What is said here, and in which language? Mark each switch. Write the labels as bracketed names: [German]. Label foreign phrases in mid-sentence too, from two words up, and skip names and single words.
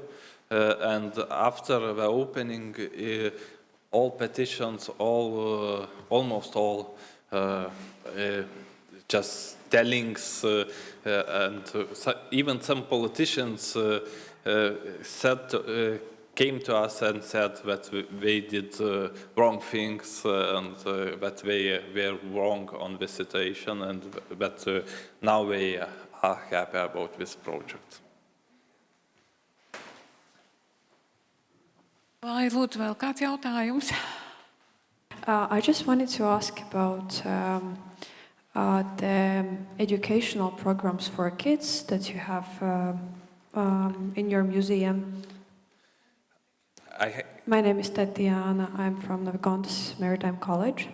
[English] And after the opening, all petitions, almost all, just tellings, and even some politicians came to us and said that they did wrong things, and that they were wrong on the situation, and that now they are happy about this project. [Latvian] Vai lūdzu vēl kāds jautājums? [English] I just wanted to ask about the educational programs for kids that you have in your museum. My name is Tatiana. I'm from Navigontas Maritime College.